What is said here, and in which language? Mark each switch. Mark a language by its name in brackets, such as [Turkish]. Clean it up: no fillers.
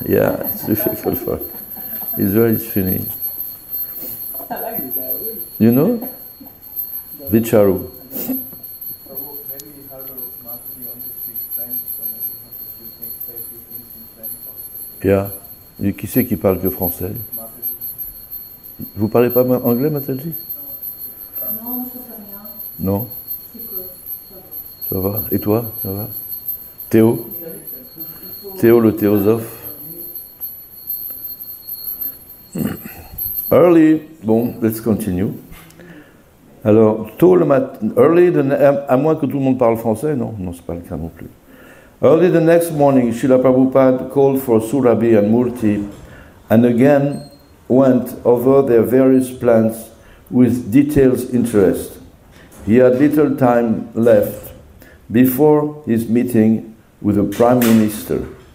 [English] Yeah, it's difficult for him. It's very funny. I like it that way. You know? Vicharu. Prabhu, maybe you have to master only speak French, so maybe you have to say a few things in French also. Yeah. [French] Et qui c'est qui parle que français? Vous parlez pas anglais, Mataji? Non, ça fait rien. Non? Ça va. Ça va. Et toi, ça va? Théo? Théo le théosophe. [English] Early, bon, let's continue. [French] Alors, tôt le matin, à moins que tout le monde parle français, non, c'est pas le cas non plus. [English] Early the next morning, Srila Prabhupada called for Surabhi and Murti and again went over their various plans with detailed interest. He had little time left before his meeting with the Prime Minister.